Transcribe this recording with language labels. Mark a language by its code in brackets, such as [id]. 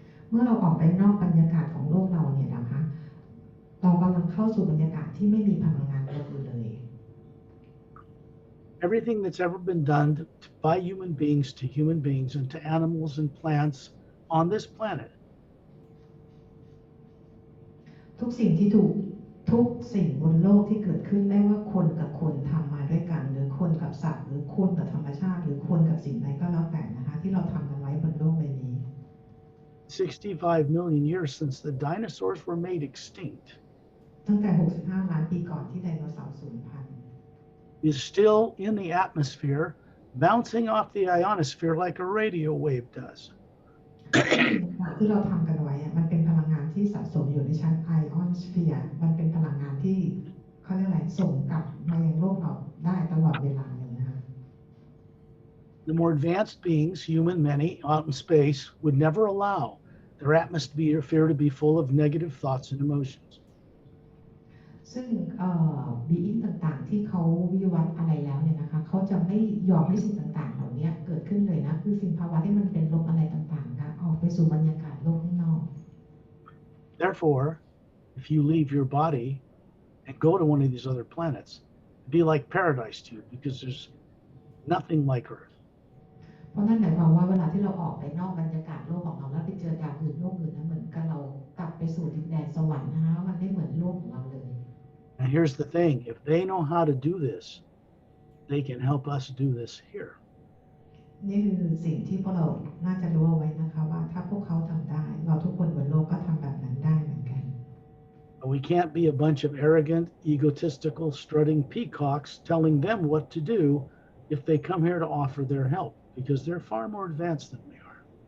[th] เมื่อเราออกไปนอกบรรยากาศของโลกเราเนี่ยนะคะเรากำลังเข้าสู่บรรยากาศที่ไม่มีพลังงานลบเลย [en] Everything that's ever been done by human beings to human beings and to animals and plants on this planet [th] ทุกสิ่งบนโลกที่เกิดขึ้นไม่ว่าคนกับคนทำมาด้วยกันหรือคนกับสัตว์หรือคนกับธรรมชาติหรือคนกับสิ่งใดก็แล้วแต่นะคะที่เราทำกันไว้บนโลกใบนี้ [en] 65 million years since the dinosaurs were made extinct [th] ตั้งแต่65ล้านปีก่อนที่ไดโนเสาร์สูญพันธุ์ [en] is still in the atmosphere bouncing off the ionosphere like a radio wave does [th] ที่เราทำกันไว้มันเป็นพลังงานที่สะสมอยู่ในชั้นไอออนสเฟียร์มันเป็นพลังงานที่เขาเรียกอะไรส่งกลับมายังโลกเราได้ตลอดเวลาเลยนะคะ [en] The more advanced beings, human many, out in space, would never allow their atmosphere to be full of negative thoughts and emotions. [th] ซึ่งบีอิงต่างๆที่เขาวิวัฒน์อะไรแล้วเนี่ยนะคะเขาจะไม่ยอมให้สิ่งต่างๆเหล่านี้เกิดขึ้นเลยนะคือสิ่งภาวะที่มันเป็นลบอะไรต่างๆนะออกไปสู่บรรยากาศโลกข้างนอก [en] Therefore, if you leave your body and go to one of these other planets, it'd be like paradise to you because there's nothing like Earth. [th] เพราะนั่นหมายความว่าเวลาที่เราออกไปนอกบรรยากาศโลกของเราแล้วไปเจอดาวอื่นโลกอื่นนะเหมือนกับเรากลับไปสู่ดินแดนสวรรค์นะคะมันไม่เหมือนโลกของเราเลย [en] And here's the thing, if they know how to do this, they can help us do this here. [th] นี่คือสิ่งที่พวกเราน่าจะรู้เอาไว้นะคะว่าถ้าพวกเขาทำได้เราทุกคนบนโลกก็ทำแบบนั้นได้เหมือนกัน [en] But we can't be a bunch of arrogant, egotistical, strutting peacocks telling them what to do if they come here to offer their help, because they're far more advanced than we are.